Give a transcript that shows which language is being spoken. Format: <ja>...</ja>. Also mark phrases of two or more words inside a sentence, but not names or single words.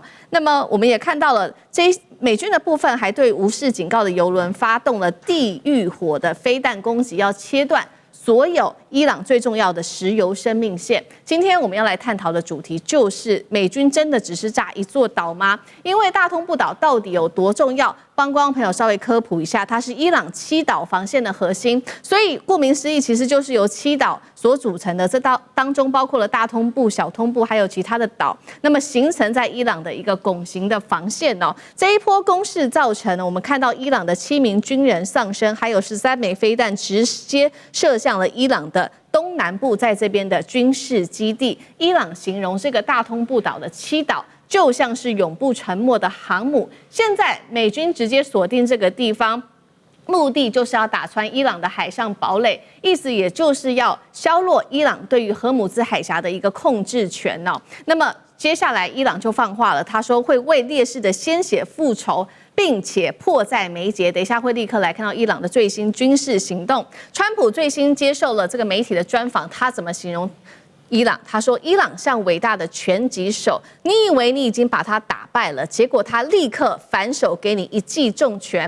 <zh>那麼，我們也看到了，美軍的部分還對無視警告的油輪發動了地獄火的飛彈攻擊，要切斷所有伊朗最重要的石油生命線。今天我們要來探討的主題就是：美軍真的只是炸一座島嗎？因為大通布島到底有多重要？幫觀眾朋友稍微科普一下，它是伊朗7島防線的核心，所以顧名思義，其實就是由7島所組成的。這當中包括了大通布、小通布，還有其他的島，那麼形成在伊朗的一個拱形的防線哦。這一波攻勢造成了我們看到伊朗的7名軍人喪生，還有13枚飛彈直接射向了伊朗的東南部，在這邊的軍事基地。伊朗形容這個大通布島的7島就像是永不沉沒的航母。現在美軍直接鎖定這個地方，目的就是要打穿伊朗的海上堡壘，意思也就是要削弱伊朗對於荷姆茲海峽的一個控制權哦。那麼接下來伊朗就放話了，他說會為烈士的鮮血復仇，並且迫在眉睫。等一下會立刻來看到伊朗的最新軍事行動。川普最新接受了這個媒體的專訪，他怎麼形容伊朗，他說伊朗像偉大的拳擊手，你以為你已經把他打敗了，結果他立刻反手給你一記重拳。</zh>